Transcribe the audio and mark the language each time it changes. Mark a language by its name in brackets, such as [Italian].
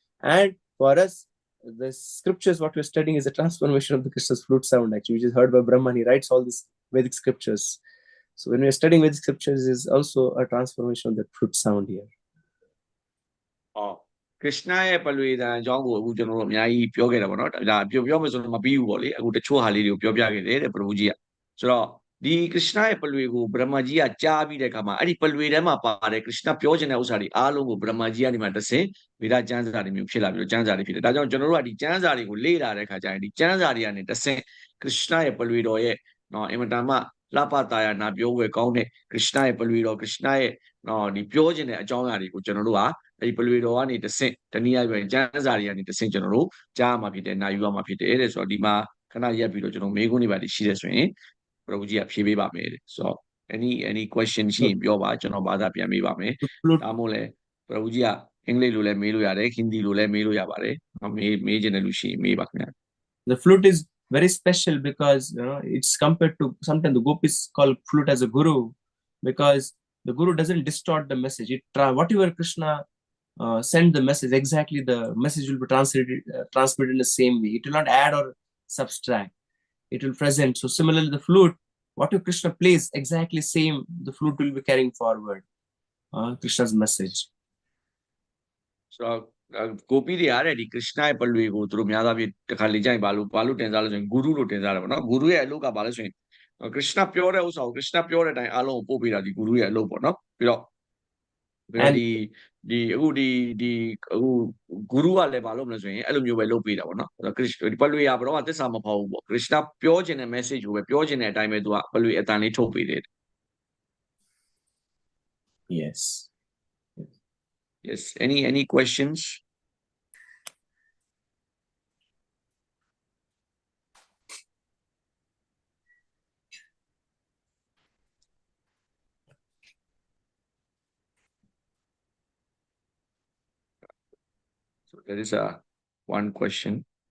[English] And for us, the scriptures what we're studying is a transformation of the Krishna's flute sound actually, which is heard by Brahma. He writes all these Vedic scriptures. So when we're studying Vedic scriptures, is also a transformation of the flute sound here. Oh. [Burmese] Krishna ရဲ့ပလွေတန်အကြောင်းကိုအခုကျွန်တော်တို့အများကြီးပြောခဲ့တာပေါ့နော်ဒါပြောမယ်ဆိုတော့မပြီးဘူးပေါ့လေအခုတချို့ဟာလေးတွေကိုပြောပြခဲ့တယ်တဲ့ပရမကြီးကဆိုတော့ဒီ Krishna ရဲ့ပလွေကိုဗြဟ္မာကြီးကကြားပြီးတဲ့အခါမှာအဲ့ဒီပလွေထဲမှာပါတယ် Krishna ပြောချင်တဲ့ဥစ္စာတွေအားလုံးကိုဗြဟ္မာကြီးကနေမှတဆင့်ဗေဒကျမ်းစာတွေမျိုးဖြစ်လာပြီးတော့ကျမ်းစာတွေဖြစ်တယ်ဒါကြောင့်ကျွန်တော်တို့ကဒီကျမ်းစာတွေကိုလေ့လာတဲ့အခါကျရင်ဒီကျမ်းစာတွေကနေတဆင့် Krishna ရဲ့ပလွေတော်ရဲ့အင်မတန်မှလှပတာယာနာပြောဝယ်ကောင်းတဲ့ Krishna ရဲ့ပလွေတော် Krishna ရဲ့ ဒီပြောချင်တဲ့အကြောင်းအရာတွေကိုကျွန်တော်တို့ကအဲ့ဒီပလွေတော်ကနေတဆင့်တနည်းအားဖြင့်ကျမ်းစာတွေကနေတဆင့်ကျွန်တော်တို့ကြားမှာဖြစ်တယ်နာယူရမှာဖြစ်တယ်တဲ့ဆိုတော့ဒီမှာခဏရက်ပြီးတော့ကျွန်တော်မေးခွန်းတွေပါရှိတယ်ဆိုရင်ပရဝကြီးကဖြေပေးပါမယ်တဲ့ဆိုတော့ [English] any question [Burmese] ရှိရင်ပြောပါကျွန်တော်ဘာသာပြန်ပေးပါမယ်ဒါမှမဟုတ်လဲပရဝကြီးကအင်္ဂလိပ်လိုလည်းမေးလို့ရတယ်ဟင်ဒီလိုလည်းမေးလို့ရပါတယ်မေးချင်တဲ့လူရှိရင်မေးပါခင်ဗျာ [English] The flute is very special because it's compared to sometimes the gopis call flute as a guru because the guru doesn't distort the message. Whatever Krishna send the message, exactly the message will be transmitted in the same way. It will not add or subtract. It will present. So similarly, the flute, whatever Krishna plays, exactly same, the flute will be carrying forward Krishna's message. [Burmese] So ကိုပီးတွေအားတဲ့ဒီ Krishna ရဲ့ပလွေကိုသူတို့များသောအားဖြင့်တခါလေကြရင်ဘာလို့တင်စားလို့ဆိုရင် guru လို့တင်စားတယ်ပေါ့နော် guru ရဲ့အလုပ်ကဘာလဲဆိုရင် Krishna ပြောတဲ့ဥစ္စာကို Krishna ပြောတဲ့အတိုင်းအားလုံးကိုပို့ပေးတာဒီ guru ရဲ့အလုပ်ပေါ့နော်ပြီးတော့ဒီအခု guru ကလည်းဘာလုပ်မလဲဆိုရင်အဲ့လိုမျိုးပဲလုပ်ပေးတာပေါ့နော်ဒီပလွေကဘယ်တော့မှသစ္စာမဖောက်ဘူးပေါ့ Krishna ပြောခြင်းတဲ့ message ကိုပဲပြောခြင်းတဲ့အတိုင်းပဲသူကပလွေအတန်လေးထုတ်ပေးတယ် [English] Yes. Yes any questions So there is one question.